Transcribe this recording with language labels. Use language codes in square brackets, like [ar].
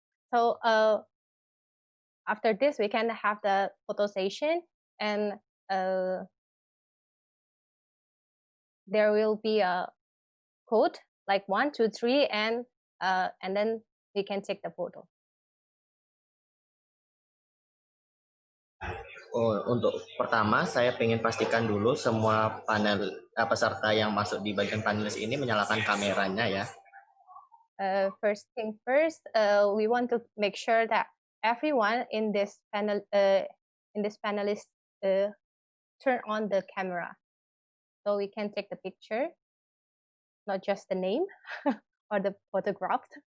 [en] So after this we can have the photo session, and there will be a code like 1, 2, 3, and then we can take the photo. [id] Untuk pertama, saya ingin pastikan dulu semua peserta yang masuk di bagian panelis ini menyalakan kameranya ya. [en] First thing first, we want to make sure that everyone in this panelist turn on the camera, so we can take the picture, not just the name or the photograph.